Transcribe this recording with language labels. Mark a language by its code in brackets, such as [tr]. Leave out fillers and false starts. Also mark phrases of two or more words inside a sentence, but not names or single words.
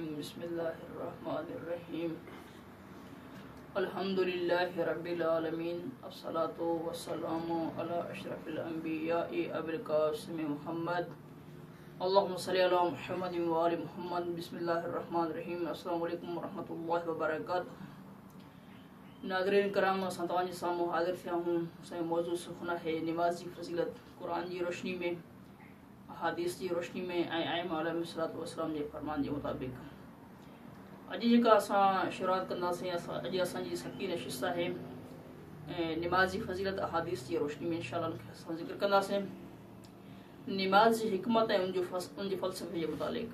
[ar] بسم الله الرحمن الرحيم. الحمد لله رب العالمين. الصلاة والسلام على أشرف الأنبياء أبي القاسم محمد. اللهم صل على محمد وآل محمد. بسم الله الرحمن الرحيم. السلام عليكم ورحمة الله وبركاته. [sd] नाज़रीन कराम, असां तव्हांजे साम्हूं हाज़िर थिया हूं। असांजो मौज़ू सुखना है नमाज़ जी फज़ीलत क़ुरान जी रोशनी में, अहादीस की रोशनी में ऐं आइम्मा [ar] عليه الصلاة والسلام [sd] जे फरमान के मुताबिक़। अॼु जेका असां शुरूआत कंदासीं, अॼु असांजी सती नशिस्त आहे नमाज़ जी फज़ीलत अहादीस की रोशनी में इंशाअल्लाह असां ज़िक्र कंदासीं नमाज़ जी हिकमत ऐं उनजे फ़लसफ़े जे मुतालिक़।